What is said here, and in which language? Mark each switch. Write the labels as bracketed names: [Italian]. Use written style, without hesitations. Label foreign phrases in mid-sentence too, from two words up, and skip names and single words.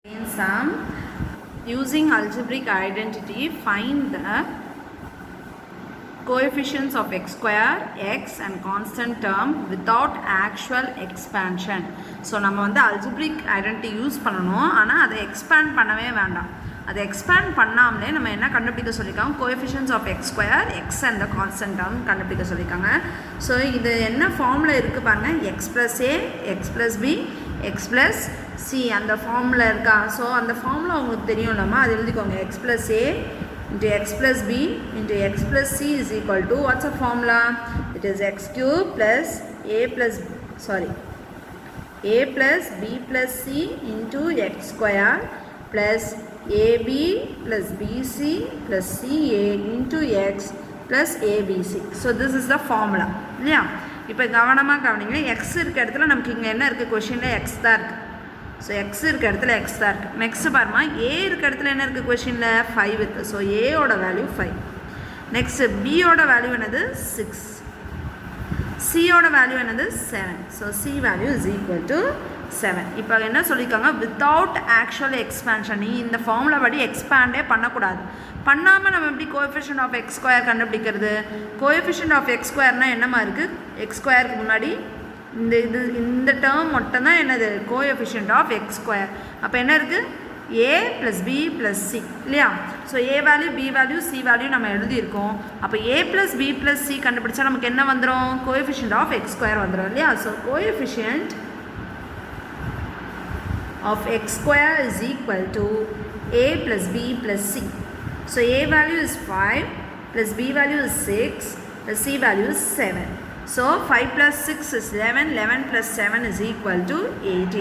[English] sum. Using algebraic identity, find the coefficients of x square, x and constant term without actual expansion. [Tamil] So நம்ம வந்து [English] algebraic identity [Tamil] யூஸ் பண்ணணும், ஆனால் அதை expand பண்ணவே வேண்டாம். அதை expand பண்ணாமலே நம்ம என்ன கண்டுபிடிக்க சொல்லியிருக்காங்க, [English] coefficients of x square, x and the constant term [Tamil] கண்டுபிடிக்க சொல்லியிருக்காங்க. ஸோ இது என்ன ஃபார்மில் இருக்குது பாருங்கள், [English] x plus a, x plus b, x plus c [Tamil] அந்த ஃபார்மில் இருக்கா. ஸோ அந்த ஃபார்மில் உங்களுக்கு தெரியும் இல்லாமா, அது எழுதிக்கோங்க. [English] x plus a into x plus b into x plus c is equal to, what's the formula? It is x cube plus a plus b plus c into x square plus ab plus bc plus ca into x plus abc. So this is the formula இல்லையா. [Tamil] இப்போ கவனமாக கவனிங்க, எக்ஸ் இருக்க இடத்துல நமக்கு இங்கே என்ன இருக்குது, கொஷினில் எக்ஸ் தான் இருக்குது. ஸோ எக்ஸ் இருக்க இடத்துல எக்ஸ் தான் இருக்குது. நெக்ஸ்ட் பாருமா, ஏ இருக்க இடத்துல என்ன இருக்குது கொஷினில் 5 இருக்குது. ஸோ ஏயோட வேல்யூ 5. நெக்ஸ்ட் பியோட வேல்யூ என்னது 6, சியோட வேல்யூ என்னது 7. [English] so c value is equal to 7. [Tamil] இப்போ என்ன சொல்லியிருக்காங்க, [English] without actual expansion. [Tamil] நீ இந்த ஃபார்முலா படி எக்ஸ்பேண்டே பண்ணக்கூடாது. பண்ணாமல் நம்ம எப்படி [English] coefficient of x square [Tamil] கண்டுபிடிக்கிறது? [English] coefficient of x [Tamil] ஸ்கொயர்னால் என்னமா இருக்குது, எக்ஸ் ஸ்கொயருக்கு முன்னாடி இந்த டேர்ம் மட்டும் தான் என்னது, [English] coefficient of x square. [Tamil] அப்போ என்ன இருக்குது, [English] a plus b plus c இல்லையா. [Tamil] ஸோ a வேல்யூ, b வேல்யூ, c வேல்யூ நம்ம எழுதியிருக்கோம். அப்போ [English] a plus b plus c [Tamil] கண்டுபிடிச்சா நமக்கு என்ன வந்துடும், [English] coefficient of x square [Tamil] வந்துடும் இல்லையா. [English] ஸோ கோஎஃபிஷியன்ட் of x square is equal to a plus b plus c. So a value is 5 plus b value is 6 plus c value is 7. So 5 plus 6 is 11, 11 plus 7 is equal to 18.